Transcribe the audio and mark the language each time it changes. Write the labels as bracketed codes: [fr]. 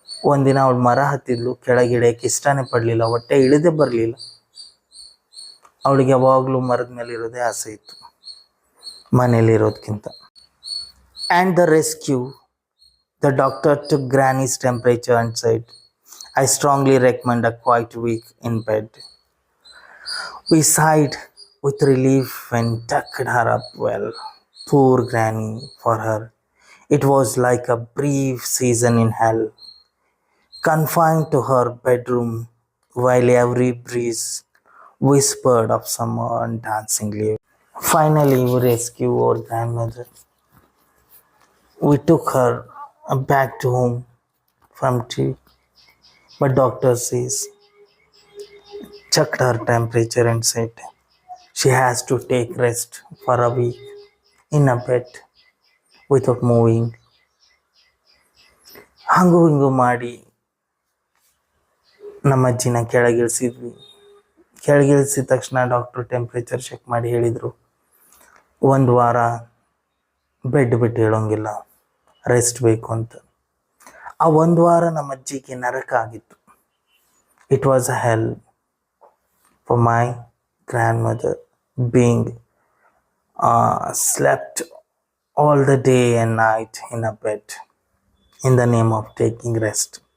[kn] ಒಂದಿನ ಅವಳು ಮರ ಹತ್ತಿದ್ಲು, ಕೆಳಗೆ ಇಳಿಯಕ್ಕೆ ಇಷ್ಟನೇ ಪಡಲಿಲ್ಲ, ಹೊಟ್ಟೆ ಇಳಿದೇ ಬರಲಿಲ್ಲ. ಅವಳಿಗೆ ಯಾವಾಗಲೂ ಮರದ ಮೇಲೆ ಇರೋದೇ ಆಸೆ ಇತ್ತು, ಮನೇಲಿ ಇರೋದಕ್ಕಿಂತ. [en] And the rescue, the doctor took Granny's temperature and said, I strongly recommend a quiet week in bed. We sighed with relief and tucked her up well. Poor Granny, for her, it was like a brief season in hell, confined to her bedroom while every breeze whispered of summer and dancing leaves. Finally, we rescued our grandmother. We took her back to home from tree, but doctor says, checked her temperature and said she has to take rest for a week in a bed without moving. [kn] ಹಂಗೂ ಹಿಂಗೂ ಮಾಡಿ ನಮ್ಮ ಅಜ್ಜಿನ ಕೆಳಗಿಳಿಸಿದ್ವಿ. ಕೆಳಗಿಳಿಸಿದ ತಕ್ಷಣ doctor temperature check ಮಾಡಿ ಹೇಳಿದರು, ಒಂದು ವಾರ bed ಬಿಟ್ಟು ಹೇಳೋಂಗಿಲ್ಲ, ರೆಸ್ಟ್ ಬೇಕು ಅಂತ. ಆ ಒಂದು ವಾರ ನಮ್ಮ ಅಜ್ಜಿಗೆ ನರಕ ಆಗಿತ್ತು. [en] It was a hell for my grandmother being slept all the day and night in a bed in the name of taking rest.